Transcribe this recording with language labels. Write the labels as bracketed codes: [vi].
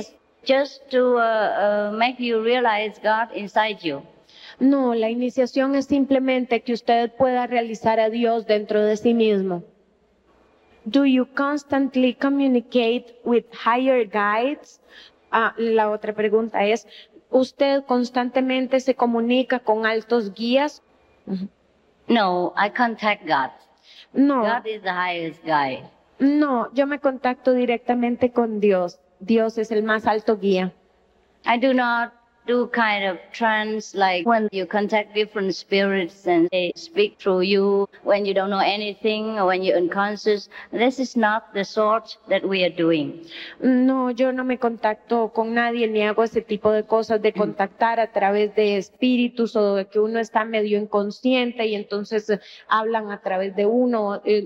[en] is just to make you realize God inside you. [es] No, la iniciación es simplemente que usted pueda realizar a Dios dentro de sí mismo. [en] Do you constantly communicate with higher guides? [es] La otra pregunta es, ¿usted constantemente se comunica con altos guías? [en] No, I contact God. [es] No, [en] God is the highest guide. [es] no, yo me contacto directamente con Dios. Dios es el más alto guía. [en] I do not do kind of trance like when you contact different spirits and they speak through you when you don't know anything or when you're unconscious. This is not the sort that we are doing. [es] No, yo no me contacto con nadie ni hago ese tipo de cosas de contactar a través de espíritus o de que uno está medio inconsciente y entonces hablan a través de uno.